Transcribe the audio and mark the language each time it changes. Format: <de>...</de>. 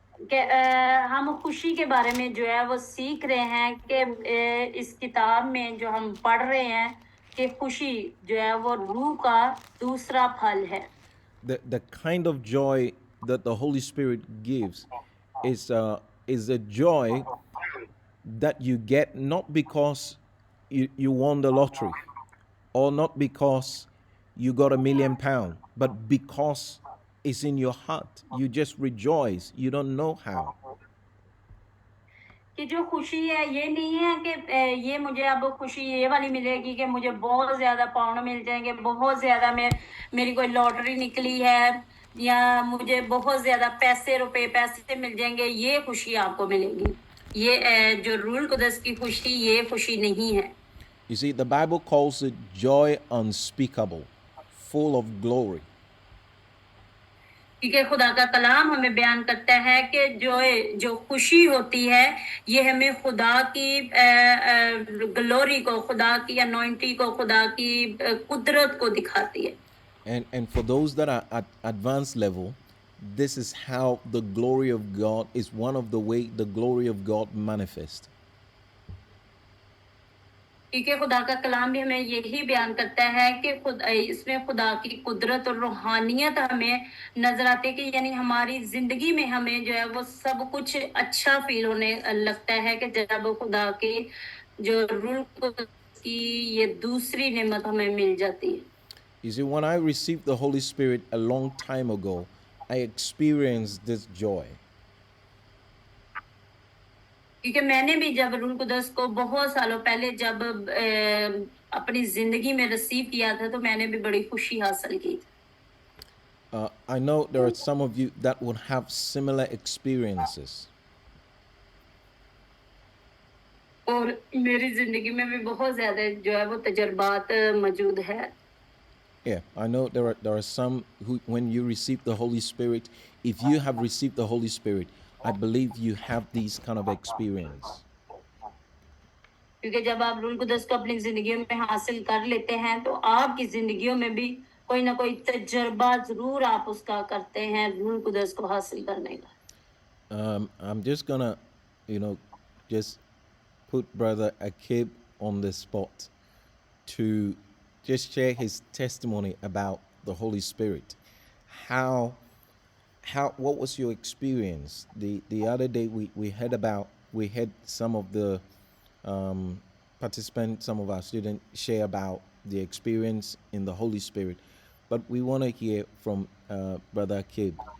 <hi>कि हम खुशी के बारे में जो है वो सीख रहे हैं कि इस किताब में जो हम पढ़ रहे हैं कि खुशी जो है वो रूह का दूसरा फल है.</hi> <en>The kind of joy that the Holy Spirit gives is a joy that you get not because you won the lottery or not because you got £1 million, but because it's in your heart. You just rejoice. You don't know how.</en> <hi>कि जो खुशी है ये नहीं है कि ये मुझे अब खुशी ये वाली मिलेगी कि मुझे बहुत ज्यादा पाउंड मिल जाएंगे, बहुत ज्यादा मेरी कोई लॉटरी निकली है या मुझे बहुत ज्यादा पैसे मिल जाएंगे, ये खुशी आपको मिलेगी. ये जो रूल कुदस की खुशी ये खुशी नहीं है.</hi> <en>You see, the Bible calls it joy unspeakable, full of glory.</en> <hi>क्योंकि खुदा का कलाम हमें बयान करता है कि जो खुशी होती है ये हमें खुदा की ग्लोरी को, खुदा की अनॉइंटिंग को, खुदा की कुदरत को दिखाती है.</hi> <en>And for those that are at advanced level, this is how the glory of God is one of the way the glory of God manifests.</en> <hi>क्योंकि खुदा का कलाम भी हमें यही बयान करता है कि इसमें खुदा की कुदरत और रूहानियत हमें नजर आती है कि यानी हमारी जिंदगी में हमें जो है वो सब कुछ अच्छा फील होने लगता है कि जब खुदा की जो रूह की ये दूसरी नेमत हमें मिल जाती है.</hi> <en>You see, when I received the Holy Spirit a long time ago, I experienced this joy.</en> <hi>क्योंकि मैंने भी जब रूह कुदस को बहुत सालों पहले जब अपनी जिंदगी में रिसीव किया था तो मैंने भी बड़ी खुशी हासिल की.</hi> <en>I know there are some of you that would have similar experiences.</en> <hi>और मेरी जिंदगी में भी बहुत ज्यादा जो है वो तजर्बात मौजूद है.</hi> <en>Yeah, I know there are some who, when you receive the Holy Spirit, if you have received the Holy Spirit, I believe you have these kind of experience.</en> <hi>क्योंकि जब आप रूल कुदस को अपनी जिंदगी में हासिल कर लेते हैं तो आपकी जिंदगियों में भी कोई ना कोई तजर्बा जरूर आप उसका करते हैं रूल कुदस को हासिल करने का.</hi> <en>I'm just gonna, just put Brother Akib on the spot to just share his testimony about the Holy Spirit. How what was your experience? The other day we heard some of the participants, some of our students share about the experience in the Holy Spirit, but we want to hear from Brother Akib.</en>